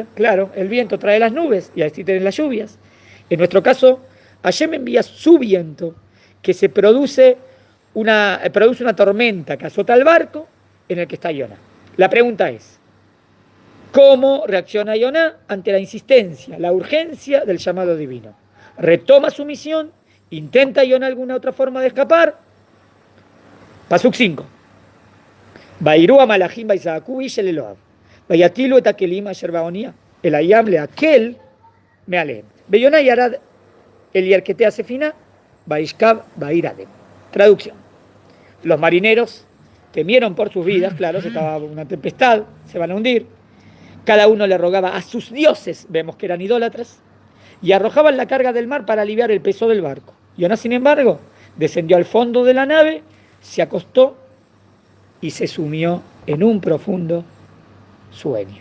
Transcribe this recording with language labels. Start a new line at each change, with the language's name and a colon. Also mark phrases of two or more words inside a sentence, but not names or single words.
Spanish: Claro, el viento trae las nubes y así tienen las lluvias. En nuestro caso, Hashem envía su viento, que produce una tormenta que azota el barco en el que está Yonah. La pregunta es, ¿cómo reacciona Yonah ante la insistencia, la urgencia del llamado divino? ¿Retoma su misión? ¿Intenta Yonah alguna otra forma de escapar? Pasuk 5.
Hebrew: וייראו המלחים ויזעקו איש־אל אלהיו ויטלו את הכלים אשר באניה. אל הים להקל מעל הם. ויונה ירד אל ירכתי ספינה. וישכב וירדם.
Spanish: Traducción. Los marineros temieron por sus vidas, claro, se estaba una tempestad, se van a hundir. Cada uno le rogaba a sus dioses, vemos que eran idólatras, y arrojaban la carga del mar para aliviar el peso del barco. Yonah, sin embargo, descendió al fondo de la nave, se acostó y se sumió en un profundo sueño.